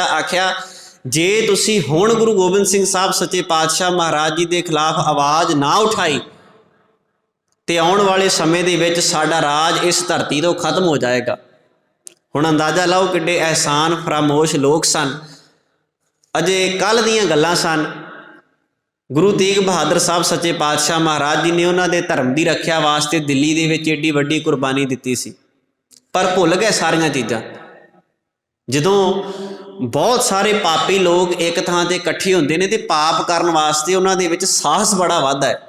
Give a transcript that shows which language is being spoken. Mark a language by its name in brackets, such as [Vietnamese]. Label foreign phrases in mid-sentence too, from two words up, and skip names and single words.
[Punjabi] ਆਖਿਆ ਜੇ ਤੁਸੀਂ ਹੁਣ ਗੁਰੂ ਗੋਬਿੰਦ ਸਿੰਘ ਸਾਹਿਬ ਸੱਚੇ ਪਾਤਸ਼ਾਹ ਮਹਾਰਾਜ ਜੀ ਦੇ ਖਿਲਾਫ ਆਵਾਜ਼ ਨਾ ਉਠਾਈ ਤੇ ਆਉਣ ਵਾਲੇ ਸਮੇਂ ਦੇ ਵਿੱਚ ਸਾਡਾ ਰਾਜ ਇਸ ਧਰਤੀ ਤੋਂ ਖਤਮ ਹੋ ਜਾਏਗਾ। ਹੁਣ ਅੰਦਾਜ਼ਾ ਲਾਓ ਕਿੱਡੇ ਅਹਿਸਾਨ ਫਰਾਮੋਸ਼ ਲੋਕ ਸਨ। ਅਜੇ ਕੱਲ੍ਹ ਦੀਆਂ ਗੱਲਾਂ ਸਨ। ਗੁਰੂ ਤੇਗ ਬਹਾਦਰ ਸਾਹਿਬ ਸੱਚੇ ਪਾਤਸ਼ਾਹ ਮਹਾਰਾਜ ਜੀ ਨੇ [Hindi] उन्होंने धर्म की रख्या [Punjabi] ਵਾਸਤੇ ਦਿੱਲੀ ਦੇ ਵਿੱਚ ਐਡੀ ਵੱਡੀ ਕੁਰਬਾਨੀ ਦਿੱਤੀ ਸੀ, ਪਰ ਭੁੱਲ ਗਏ ਸਾਰੀਆਂ ਚੀਜ਼ਾਂ। ਜਦੋਂ ਬਹੁਤ ਸਾਰੇ ਪਾਪੀ ਲੋਕ ਇੱਕ ਥਾਂ ਤੇ ਇਕੱਠੇ ਹੁੰਦੇ ਨੇ ਤੇ ਪਾਪ ਕਰਨ ਵਾਸਤੇ ਉਨ੍ਹਾਂ ਦੇ ਵਿੱਚ ਸਾਹਸ ਬੜਾ ਵਧਦਾ ਹੈ।